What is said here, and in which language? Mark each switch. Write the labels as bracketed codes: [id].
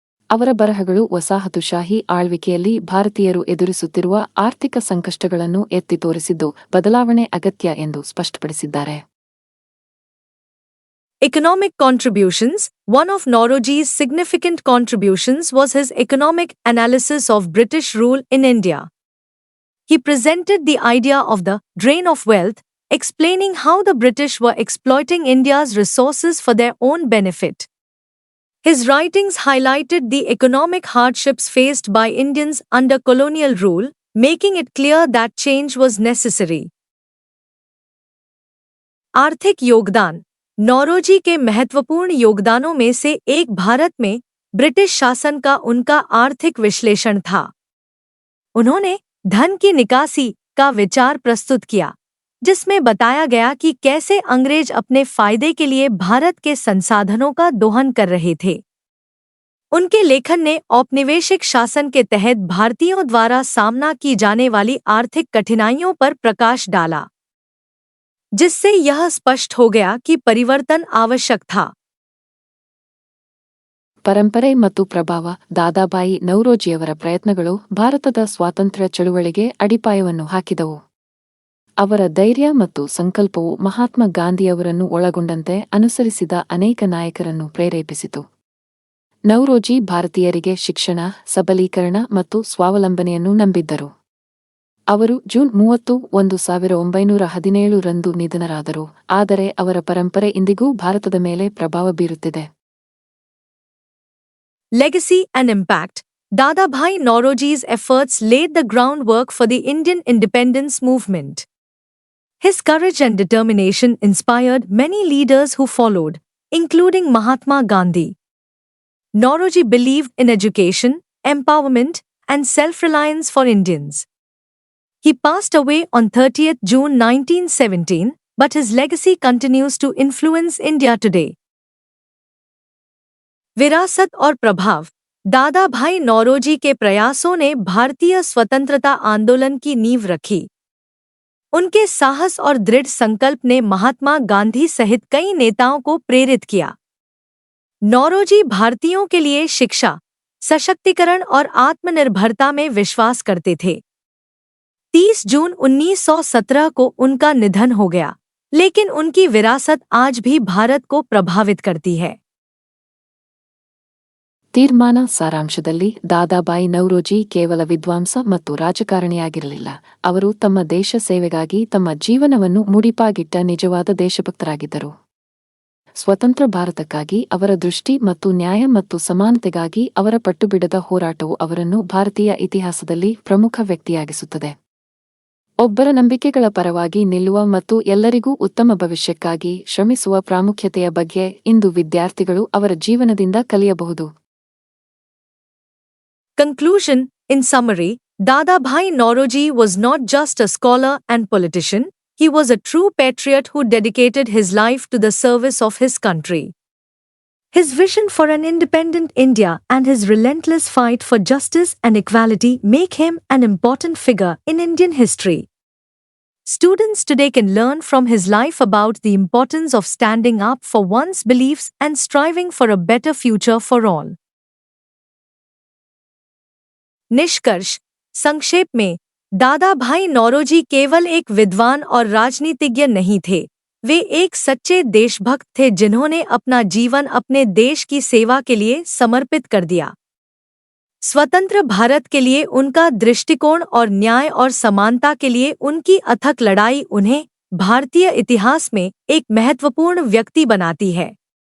[kn] ಅವರ ಬರಹಗಳು ವಸಾಹತುಶಾಹಿ ಆಳ್ವಿಕೆಯಲ್ಲಿ ಭಾರತೀಯರು ಎದುರಿಸುತ್ತಿರುವ ಆರ್ಥಿಕ ಸಂಕಷ್ಟಗಳನ್ನು ಎತ್ತಿ ತೋರಿಸಿದ್ದು ಬದಲಾವಣೆ ಅಗತ್ಯ ಎಂದು ಸ್ಪಷ್ಟಪಡಿಸಿದ್ದಾರೆ. [en] Economic contributions. One of Nauroji's significant contributions was his economic analysis of British rule in India. He presented the idea of the drain of wealth, explaining how the British were exploiting India's resources for their own benefit. His writings highlighted the economic hardships faced by Indians under colonial rule, making it clear that change was necessary. [hi] आर्थिक योगदान. नौरोजी के महत्वपूर्ण योगदानों में से एक भारत में British शासन का उनका आर्थिक विश्लेषण था. उन्होंने धन की निकासी का विचार प्रस्तुत किया, जिसमें बताया गया कि कैसे अंग्रेज अपने फायदे के लिए भारत के संसाधनों का दोहन कर रहे थे. उनके लेखन ने औपनिवेशिक शासन के तहत भारतीयों द्वारा सामना की जाने वाली आर्थिक कठिनाइयों पर प्रकाश डाला, जिससे यह स्पष्ट हो गया कि परिवर्तन आवश्यक था. [kn] ಪರಂಪರೆ ಮತ್ತು ಪ್ರಭಾವ. ದಾದಾಬಾಯಿ ನೌರೋಜಿಯವರ ಪ್ರಯತ್ನಗಳು ಭಾರತದ ಸ್ವಾತಂತ್ರ್ಯ ಚಳುವಳಿಗೆ ಅಡಿಪಾಯವನ್ನು ಹಾಕಿದವು. ಅವರ ಧೈರ್ಯ ಮತ್ತು ಸಂಕಲ್ಪವು ಮಹಾತ್ಮ ಗಾಂಧಿಯವರನ್ನು ಒಳಗೊಂಡಂತೆ ಅನುಸರಿಸಿದ ಅನೇಕ ನಾಯಕರನ್ನು ಪ್ರೇರೇಪಿಸಿತು. ನೌರೋಜಿ ಭಾರತೀಯರಿಗೆ ಶಿಕ್ಷಣ, ಸಬಲೀಕರಣ ಮತ್ತು ಸ್ವಾವಲಂಬನೆಯನ್ನು ನಂಬಿದ್ದರು. ಅವರು ಜೂನ್ 30, 1917 ರಂದು ನಿಧನರಾದರು, ಆದರೆ ಅವರ ಪರಂಪರೆ ಇಂದಿಗೂ ಭಾರತದ ಮೇಲೆ ಪ್ರಭಾವ ಬೀರುತ್ತಿದೆ. [en] Legacy and impact. Dadabhai Nauroji's efforts laid the groundwork for the Indian independence movement. His courage and determination inspired many leaders who followed, including Mahatma Gandhi. Nauroji believed in education, empowerment, and self-reliance for Indians. He passed away on 30th June 1917, but his legacy continues to influence India today. [hi] विरासत और प्रभाव. दादा भाई नौरोजी के प्रयासों ने भारतीय स्वतंत्रता आंदोलन की नींव रखी. उनके साहस और दृढ़ संकल्प ने महात्मा गांधी सहित कई नेताओं को प्रेरित किया. नौरोजी भारतीयों के लिए शिक्षा, सशक्तिकरण और आत्मनिर्भरता में विश्वास करते थे. 30 जून 1917 को उनका निधन हो गया, लेकिन उनकी विरासत आज भी भारत को प्रभावित करती है. [kn] ತೀರ್ಮಾನ. ಸಾರಾಂಶದಲ್ಲಿ ದಾದಾಬಾಯಿ ನೌರೋಜಿ ಕೇವಲ ವಿದ್ವಾಂಸ ಮತ್ತು ರಾಜಕಾರಣಿಯಾಗಿರಲಿಲ್ಲ. ಅವರು ತಮ್ಮ ದೇಶ ಸೇವೆಗಾಗಿ ತಮ್ಮ ಜೀವನವನ್ನು ಮುಡಿಪಾಗಿಟ್ಟ ನಿಜವಾದ ದೇಶಭಕ್ತರಾಗಿದ್ದರು. ಸ್ವತಂತ್ರ ಭಾರತಕ್ಕಾಗಿ ಅವರ ದೃಷ್ಟಿ ಮತ್ತು ನ್ಯಾಯ ಮತ್ತು ಸಮಾನತೆಗಾಗಿ ಅವರ ಪಟ್ಟುಬಿಡದ ಹೋರಾಟವು ಅವರನ್ನು ಭಾರತೀಯ ಇತಿಹಾಸದಲ್ಲಿ ಪ್ರಮುಖ ವ್ಯಕ್ತಿಯಾಗಿಸುತ್ತದೆ. ಒಬ್ಬರ ನಂಬಿಕೆಗಳ ಪರವಾಗಿ ನಿಲ್ಲುವ ಮತ್ತು ಎಲ್ಲರಿಗೂ ಉತ್ತಮ ಭವಿಷ್ಯಕ್ಕಾಗಿ ಶ್ರಮಿಸುವ ಪ್ರಾಮುಖ್ಯತೆಯ ಬಗ್ಗೆ ಇಂದು ವಿದ್ಯಾರ್ಥಿಗಳು ಅವರ ಜೀವನದಿಂದ ಕಲಿಯಬಹುದು. [en] Conclusion. In summary, Dadabhai Nauroji was not just a scholar and politician, he was a true patriot who dedicated his life to the service of his country. His vision for an independent India and his relentless fight for justice and equality make him an important figure in Indian history. Students today can learn from his life about the importance of standing up for one's beliefs and striving for a better future for all. [hi] निष्कर्ष. संक्षेप में, दादा भाई नौरोजी केवल एक विद्वान और राजनीतिज्ञ नहीं थे, वे एक सच्चे देशभक्त थे जिन्होंने अपना जीवन अपने देश की सेवा के लिए समर्पित कर दिया. स्वतंत्र भारत के लिए उनका दृष्टिकोण और न्याय और समानता के लिए उनकी अथक लड़ाई उन्हें भारतीय इतिहास में एक महत्वपूर्ण व्यक्ति बनाती है.